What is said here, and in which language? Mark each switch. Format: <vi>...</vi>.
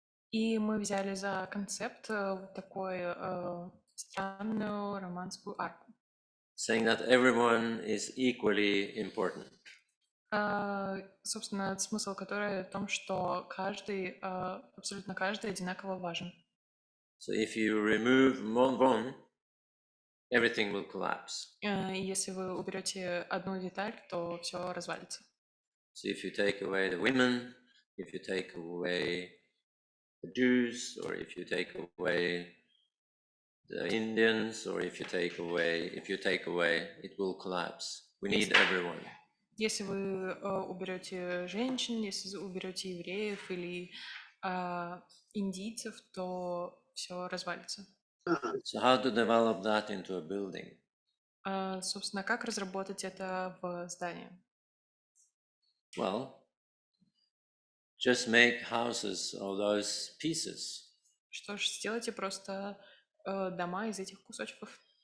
<ru>И мы взяли за концепт такую странную романскую арку.</ru> <en>Saying that everyone is equally important.</en> <ru>Собственно, смысл которой в том, что каждый, абсолютно каждый одинаково важен.</ru> <en>So if you remove one, everything will collapse.</en> <ru>Если вы уберете одну деталь, то все развалится.</ru> <en>So if you take away the women, if you take away the Jews, or if you take away the Indians, or if you take away, it will collapse. We need everyone.</en> <ru>Если вы уберете женщин, если уберете евреев или индийцев, то все развалится.</ru> <en>So how to develop that into a building?</en> <ru>Собственно, как разработать это в здании?</ru> <en>Well, just make houses of those pieces.</en> <ru>Что ж, сделайте просто дома из этих кусочков.</ru>